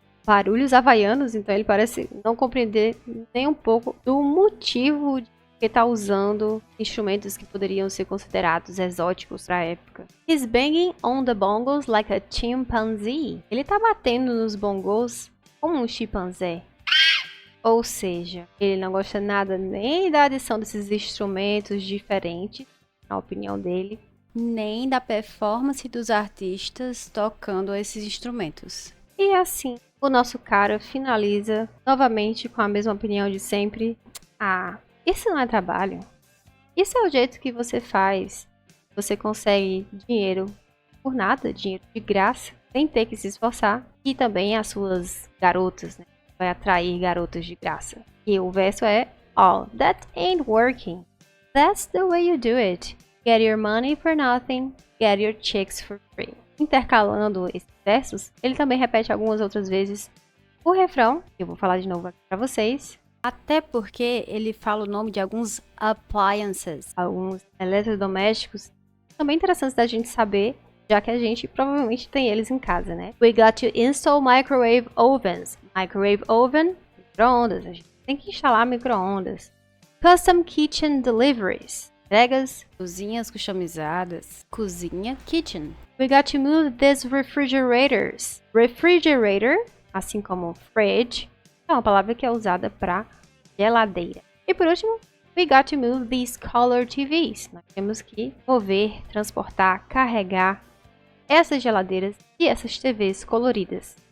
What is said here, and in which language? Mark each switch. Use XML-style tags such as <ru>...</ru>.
<pt>Barulhos havaianos, então ele parece não compreender nem um pouco do motivo de que tá usando instrumentos que poderiam ser considerados exóticos para a época.</pt> <en>He's banging on the bongos like a chimpanzee.</en> <pt>Ele tá batendo nos bongos como um chimpanzé. Ou seja, ele não gosta nada nem da adição desses instrumentos diferentes, na opinião dele, Nem da performance dos artistas tocando esses instrumentos. E assim, o nosso cara finaliza novamente com a mesma opinião de sempre. Ah, isso não é trabalho. Isso é o jeito que você faz. Você consegue dinheiro por nada, dinheiro de graça, sem ter que se esforçar. E também as suas garotas, né? Vai atrair garotas de graça. E o verso é:</pt> <en>Oh, that ain't working. That's the way you do it. Get your money for nothing, get your chicks for free.</en> <pt>Intercalando esses versos, ele também repete algumas outras vezes o refrão, que eu vou falar de novo aqui pra vocês. Até porque ele fala o nome de alguns appliances. Alguns eletrodomésticos também interessantes da gente saber, já que a gente provavelmente tem eles em casa, né?</pt> <en>We got to install microwave ovens. Microwave oven,</en> <pt>micro-ondas. A gente tem que instalar micro-ondas.</pt> <en>Custom kitchen deliveries.</en> <pt>Entregas. Cozinhas customizadas. Cozinha, kitchen.</pt> <en>We got to move these refrigerators.</en> <pt>Refrigerator, assim como fridge, é uma palavra que é usada para geladeira. E por último,</pt> <en>we got to move these color TVs.</en> <pt>Nós temos que mover, transportar, carregar essas geladeiras e essas TVs coloridas.</pt>